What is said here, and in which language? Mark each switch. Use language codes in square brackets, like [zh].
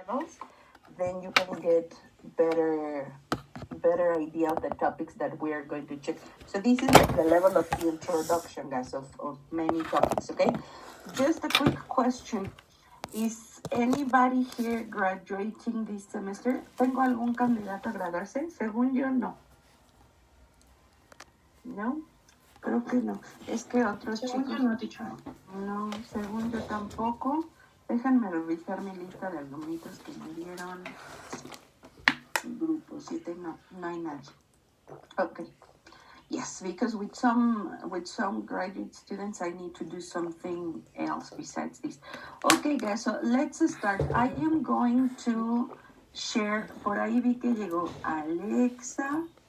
[en] else, then you can get better idea of the topics that we are going to check. So this is like the level of introduction, guys, of many topics, okay? Just a quick question. Is anybody here graduating this semester? [es] ¿Tengo algún candidato a graduarse? Según yo, no. ¿No? Creo que no. Es que otros Según chicos... yo no, teacher. No, según yo tampoco. Déjenme revisar mi lista de alumnitos que me dieron. Grupo 7, no hay nadie. Okay. [en] Yes, because with some graduate students, I need to do something else besides this. Okay, guys, so let's start. I am going to share. [es] Por ahí vi que llegó Alexa.